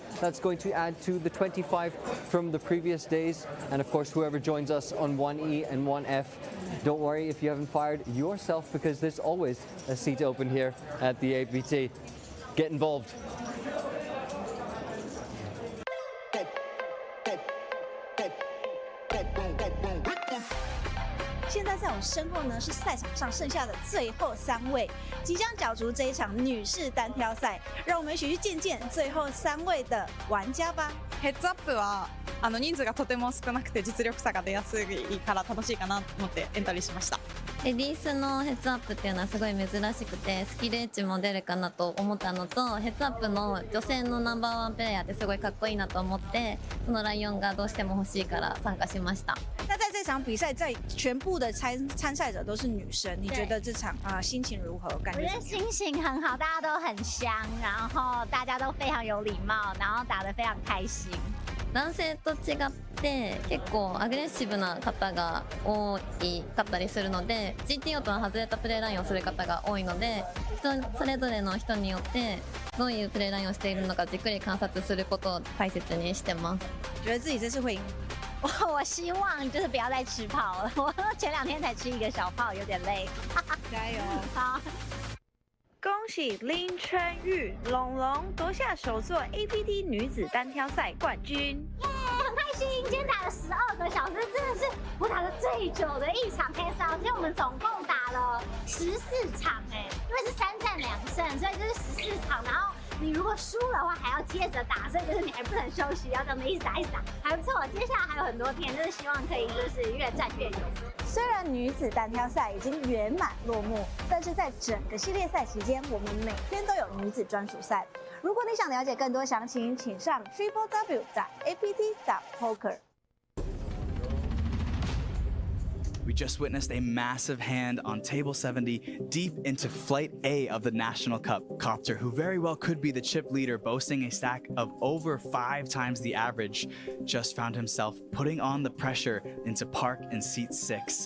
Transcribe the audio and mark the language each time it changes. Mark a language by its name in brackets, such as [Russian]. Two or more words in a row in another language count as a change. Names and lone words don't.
[English] That's going to add to the 25 from the previous days. And of course, whoever joins us on 1E and 1F, don't worry if you haven't fired yourself, because there's always a seat open here at the APT. Get involved. [Chinese] 现在在我身后呢是赛场上剩下的最后3位，即将角逐这一场女士单挑赛，让我们一起去见见最后3位的玩家吧。 [Japanese] ヘッズアップは人数がとても少なくて実力差が出やすいから楽しいかなと思ってエントリーしました。レディースのヘッズアップっていうのはすごい珍しくてスキルエッジも出るかなと思ったのとヘッズアップの女性のナンバー1プレイヤーってすごいかっこいいなと思ってそのライオンがどうしても欲しいから参加しました。 [Chinese] 那在这场比赛，在全部的参赛者都是女生，你觉得这场心情如何？感觉？我觉得心情很好，大家都很香，然后大家都非常有礼貌，然后打得非常开心。 [Japanese] 男性と違って結構アグレッシブな方が多かったりするので GTO とは外れたプレーラインをする方が多いのでそれぞれの人によってどういうプレーラインをしているのかじっくり観察することを大切にしてます。 [Chinese] 觉得自己这次会赢？我希望就是不要再吃炮了，我前2天才吃1个小炮，有点累。加油！好。恭喜林春玉龙龙夺下首座 APT 女子单挑赛冠军！耶，很开心！今天打了12个小时，真的是我打的最久的一场 [English] pass out。 [Chinese] 今天我们总共打了14场，因为是3战2胜，所以就是14场。然后你如果输的话，还要接着打，所以就是你还不能休息，要这样子一直打一直打，还不错。接下来还有很多天，就是希望可以就是越战越勇。虽然女子单挑赛已经圆满落幕，但是在整个系列赛期间，我们每天都有女子专属赛。如果你想了解更多详情，请上 www.apt.poker。 [English] We just witnessed a massive hand on table 70 deep into flight A of the National Cup. Copter, who very well could be the chip leader, boasting a stack of over 5 times the average, just found himself putting on the pressure into Park in seat 6.